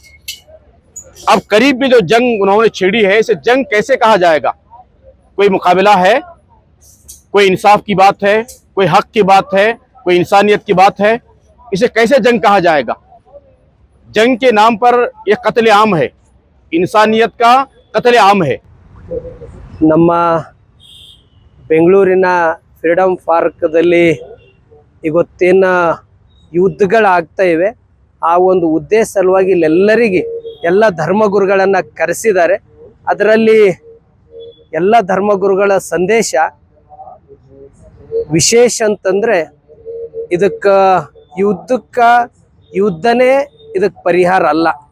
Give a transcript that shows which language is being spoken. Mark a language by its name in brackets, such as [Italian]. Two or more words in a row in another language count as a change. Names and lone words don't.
[Hindi] अब करीब में जो जंग उन्होंने छेड़ी है, इसे जंग कैसे कहा जाएगा? कोई मुकाबला है? कोई इंसाफ की बात है? कोई हक की बात है? कोई इंसानियत की बात है? इसे कैसे जंग कहा जाएगा? जंग के नाम पर यह कत्ले आम है, इंसानियत का कत्ले आम है। [Kannada] ನಮ್ಮ ಬೆಂಗಳೂರಿನ ಫ್ರೀಡಮ್ ಪಾರ್ಕ್ದಲ್ಲಿ ಇವತ್ತೇನು ಯುದ್ಧಗಳಾಗ್ತಾ ಇವೆ, ಆ ಒಂದು ಉದ್ದೇಶ ಸಲುವಾಗಿ ಇಲ್ಲೆಲ್ಲರಿಗೆ ಎಲ್ಲ ಧರ್ಮಗುರುಗಳನ್ನು ಕರೆಸಿದ್ದಾರೆ. ಅದರಲ್ಲಿ ಎಲ್ಲ ಧರ್ಮಗುರುಗಳ ಸಂದೇಶ ವಿಶೇಷ ಅಂತಂದರೆ, ಇದಕ್ಕೆ ಯುದ್ಧನೇ ಇದಕ್ಕೆ ಪರಿಹಾರ ಅಲ್ಲ.